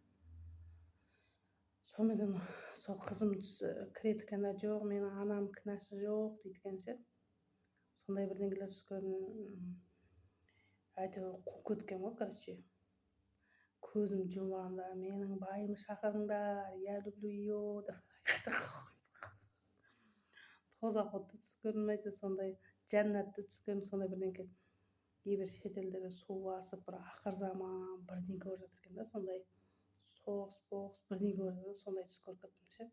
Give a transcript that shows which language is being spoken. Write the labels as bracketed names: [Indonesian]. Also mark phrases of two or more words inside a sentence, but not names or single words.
[Kazakh] Сонымен сол қызым кіреді екен да, жоқ, менің анам кінәсі жоқ дейді екен ше. Сондай бірдеңелер түс көрдім. Әйтеуір қуып кеткен ғой, короче. Көзім жұмып алғанда, менің байымды шақырыңдар, [Russian] я люблю ее деп. [Kazakh] Тозақ отты түс көрдім, әйтеуір сондай жәннатты түс көрдім, сондай бірдеңе. Кейбір шетелдерде су басып, бір ақыр заман бірдеңе болып жатыр екен да, сондай соғыс бірдеңе болып жатыр, сондай түс көріп кеттім ше.